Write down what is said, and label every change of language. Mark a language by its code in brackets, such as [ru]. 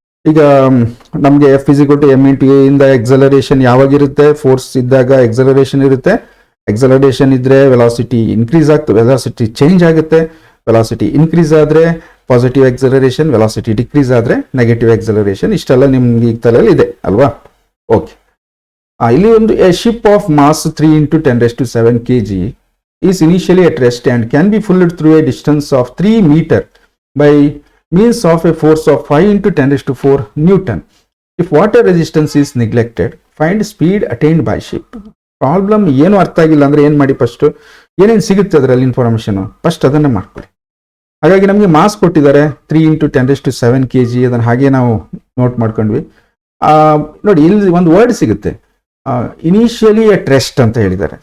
[kn] ಈಗ ನಮಗೆ [en] F is equal to M into A [kn] ಇಂದ ಎಕ್ಸಲರೇಷನ್ ಯಾವಾಗಿರುತ್ತೆ? ಫೋರ್ಸ್ ಇದ್ದಾಗ ಎಕ್ಸಲರೇಷನ್ ಇರುತ್ತೆ. ಎಕ್ಸಲರೇಷನ್ ಇದ್ರೆ ವೆಲಾಸಿಟಿ ಇನ್ಕ್ರೀಸ್ ಆಗ್ತದೆ, ವೆಲಾಸಿಟಿ ಚೇಂಜ್ ಆಗುತ್ತೆ. ವೆಲಾಸಿಟಿ ಇನ್ಕ್ರೀಸ್ ಆದ್ರೆ ಪಾಸಿಟಿವ್ ಎಕ್ಸಲರೇಷನ್, ವೆಲಾಸಿಟಿ ಡಿಕ್ರೀಸ್ ಆದ್ರೆ ನೆಗೆಟಿವ್ ಎಕ್ಸಲರೇಷನ್. ಇಷ್ಟೆಲ್ಲ ನಿಮ್ಗೆ ಈಗ ತಲೆಯಲ್ಲಿ ಇದೆ ಅಲ್ವಾ? ಓಕೆ. ಇಲ್ಲಿ ಒಂದು [en] A ship of mass 3 × 10⁷ kg is initially at rest and can be pulled through a distance of 3 meters by means of a force of 5 × 10⁴ Newton. If water resistance is neglected, find speed attained by ship. [kn] Problem ಏನು ಅರ್ಥ ಆಗಿಲ್ಲ ಅಂದರೆ ಏನು ಮಾಡಿ, first ಏನೇನು ಸಿಗುತ್ತೆ ಅದರಲ್ಲಿ information first ಅದನ್ನೇ ಮಾಡ್ಕೊಳ್ಳಿ. ಹಾಗಾಗಿ ನಮಗೆ ಮಾಸ್ ಕೊಟ್ಟಿದ್ದಾರೆ 3 × 10⁷ kg, ಅದನ್ನು ಹಾಗೆ ನಾವು ನೋಟ್ ಮಾಡ್ಕೊಂಡ್ವಿ. ನೋಡಿ ಇಲ್ಲಿ ಒಂದು ವರ್ಡ್ ಸಿಗುತ್ತೆ, [en] initially at rest [kn] ಅಂತ ಹೇಳಿದ್ದಾರೆ.